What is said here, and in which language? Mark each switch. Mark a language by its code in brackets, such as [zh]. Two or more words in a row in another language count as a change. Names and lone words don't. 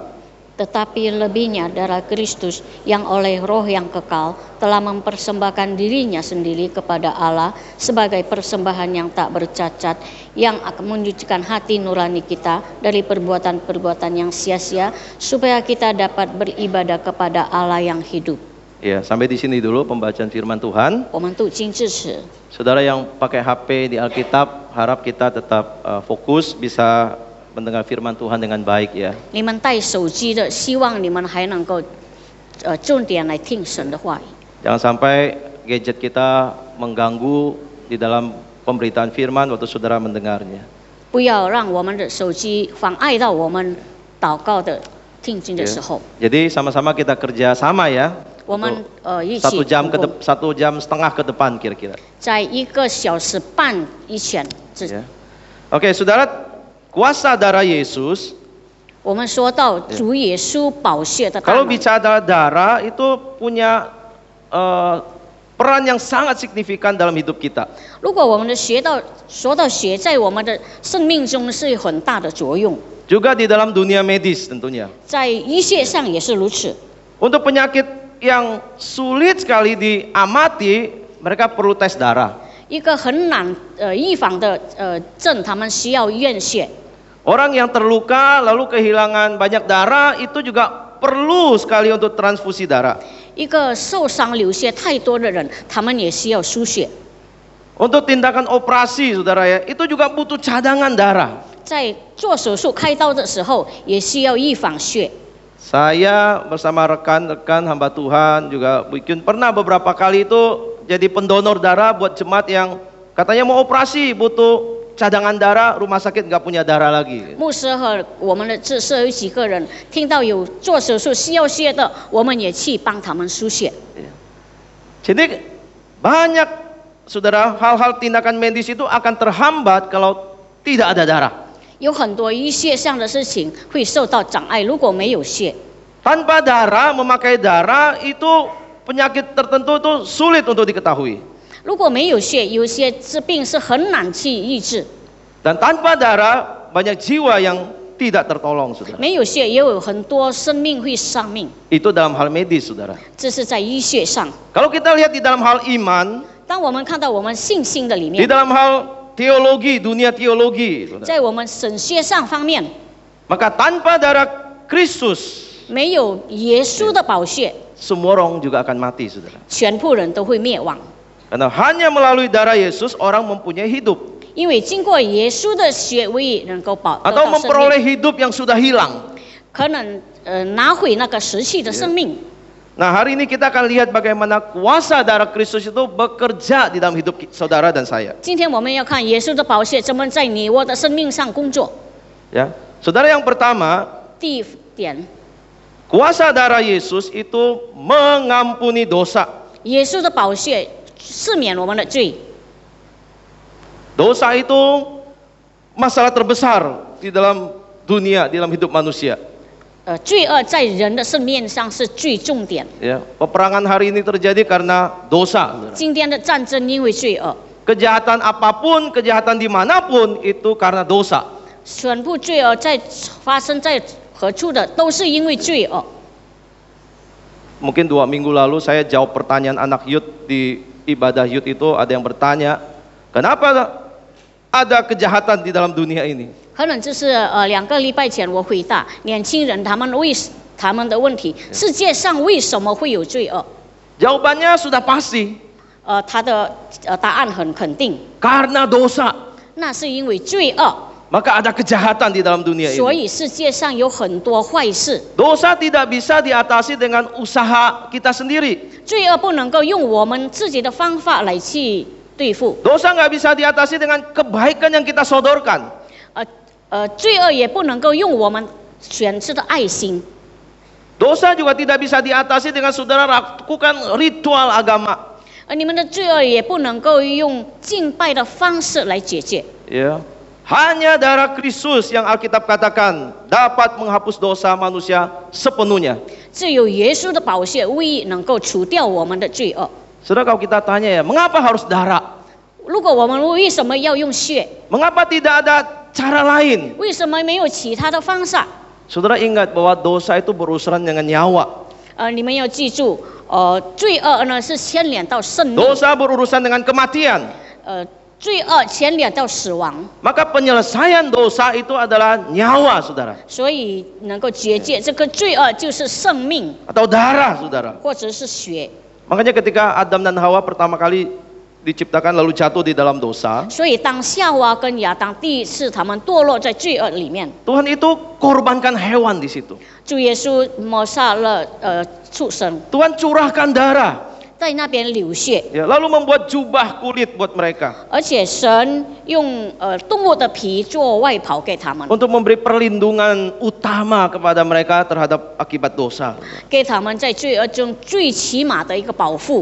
[id] Tetapi lebihnya darah Kristus yang oleh roh yang kekal telah mempersembahkan dirinya sendiri kepada Allah sebagai persembahan yang tak bercacat, yang akan menyucikan hati nurani kita dari perbuatan-perbuatan yang sia-sia, supaya kita dapat beribadah kepada Allah yang hidup. ya, sampai di sini dulu pembacaan firman Tuhan. [zh] 我们读经支持。 [id] Saudara yang pakai HP di Alkitab, harap kita tetap fokus, bisa mendengar firman Tuhan dengan baik ya. [zh] 你们带手机的，希望你们还能够重点来听神的话语。 [id] Jangan sampai gadget kita mengganggu di dalam pemberitaan firman waktu saudara mendengarnya. [zh] 不要让我们的手机妨碍到我们祷告的听经的时候。 [id] Jadi sama-sama kita kerja sama ya. [zh] 我们一起 [id] 1 jam [zh] 同工 [id] 1 jam setengah ke depan kira-kira. [zh] 在1个小时半以前， [id] Ya. Oke, saudara, kuasa darah Yesus. [zh] 我们说到主耶稣宝血的大 [id] Kalau [zh] 能。 [id] bicara darah itu punya peran yang sangat signifikan dalam hidup kita. [zh] 如果我们的说到血，在我们的生命中是有很大的作用， [id] Juga di dalam dunia medis tentunya. [zh] 在医学上也是如此。 [id] Untuk penyakit yang sulit sekali diamati, mereka perlu tes darah. [zh] 一个很难预防的症，他们需要验血。 [id] Orang yang terluka lalu kehilangan banyak darah itu juga perlu sekali untuk transfusi darah. [zh] 一个受伤流血太多的人，他们也需要输血。 [id] Untuk tindakan operasi, saudara ya, itu juga butuh cadangan darah. [zh] 在做手术开刀的时候，也需要预防血。 [id] Saya bersama rekan-rekan hamba Tuhan juga mungkin pernah beberapa kali itu jadi pendonor darah buat jemaat yang katanya mau operasi, butuh cadangan darah, rumah sakit nggak punya darah lagi. [zh] 牧师和我们的志社有几个人听到有做手术需要血的，我们也去帮他们输血。 [id] Jadi banyak saudara hal-hal tindakan medis itu akan terhambat kalau tidak ada darah. [zh] 有很多医学上的事情会受到障碍，如果没有血。 [id] Tanpa darah, memakai darah itu penyakit tertentu itu sulit untuk diketahui. [zh] 如果没有血，有些治病是很难去医治。 [id] Dan tanpa darah, banyak jiwa yang tidak tertolong, saudara. [zh] 没有血，也有很多生命会丧命， [id] Itu dalam hal medis, saudara. [zh] 这是在医学上。 [id] Kalau kita lihat di dalam hal iman, [zh] 当我们看到我们信心的里 [id] di [zh] 面， [id] dalam hal teologi, dunia teologi, saudara, [zh] 在我们神学上方面， [id] maka tanpa darah Kristus, [zh] 没有耶稣的宝血， [id] semua orang juga akan mati, saudara. [zh] 全部人都会灭亡。 [id] Karena hanya melalui darah Yesus orang mempunyai hidup. [zh] 因为经过耶稣的血唯一能够得 [id] atau [zh] 到生命， [id] memperoleh hidup yang sudah hilang. [zh] 可能拿回那个失去的生命。 [id] Nah, hari ini kita akan lihat bagaimana kuasa darah Kristus itu bekerja di dalam hidup saudara dan saya. [zh] 今天我们要看耶稣的宝血怎么在你我的生命上工作。 [id] Ya, saudara, yang pertama, [zh] 第一点， [id] kuasa darah Yesus itu mengampuni dosa. [zh] 耶稣的宝血赦免我们的罪。 [id] Dosa itu masalah terbesar di dalam dunia, di dalam hidup manusia. [zh] 罪恶在人的生命上是最重点。 [id] Ya, peperangan hari ini terjadi karena dosa. Saudara. [zh] 今天的战争因为罪恶， [id] Kejahatan apapun, kejahatan dimanapun itu karena dosa. [zh] 全部罪恶发生在何处的，都是因为罪恶。 [id] Mungkin 2 minggu lalu saya jawab pertanyaan anak youth di ibadah youth itu, ada yang bertanya, kenapa ada kejahatan di dalam dunia ini? [zh] 可能就是2个礼拜前我回答年轻人他们的问题，世界上为什么会有罪恶？ [id] Jawabannya sudah pasti. [zh] 他的答案很肯定， [id] Karena dosa. [zh] 那是因为罪恶， [id] Maka ada kejahatan di dalam dunia [zh] 所 [id] ini. [zh] 以世界上有很多坏事。 [id] Dosa tidak bisa diatasi dengan usaha kita sendiri. [zh] 罪恶不能够用我们自己的方法来去对付， [id] Dosa nggak bisa diatasi dengan kebaikan yang kita sodorkan. [zh] 罪恶也不能够用我们选择的爱心。 [id] Dosa juga tidak bisa diatasi dengan saudara lakukan ritual agama. [zh] 你们的罪恶也不能够用敬拜的方式来解决。 [id] Ya. Hanya darah Kristus yang Alkitab katakan dapat menghapus dosa manusia sepenuhnya. [zh] 只有耶稣的宝血唯一能够除掉我们的罪恶。 [id] Saudara, kalau kita tanya ya, mengapa harus darah? [zh] 如果我们为什么要用血？ [id] Mengapa tidak ada cara lain? [zh] 为什么没有其他的方法？ [id] Saudara ingat bahwa dosa itu berurusan dengan nyawa. [zh] 你们要记住，罪恶呢是牵连到生命， [id] Dosa berurusan dengan kematian. [zh] 罪恶牵连到死亡， [id] Maka penyelesaian dosa itu adalah nyawa, saudara. [zh] 所以能够解决这个罪恶就是生命， [id] Atau darah, saudara. [zh] 或者是血。 [id] Makanya ketika Adam dan Hawa pertama kali diciptakan lalu jatuh di dalam dosa, [zh] 所以当夏娃跟亚当第一次他们堕落在罪恶里面， [id] Tuhan itu korbankan hewan di situ. [zh] 主耶稣抹杀了畜生， [id] Tuhan curahkan darah, [zh] 在那边流血， [id] ya, lalu membuat jubah kulit buat mereka [zh] 而且神用动物的皮做外袍给他们， [id] untuk memberi perlindungan utama kepada mereka terhadap akibat dosa. [zh] 给他们在罪恶中最起码的一个保护。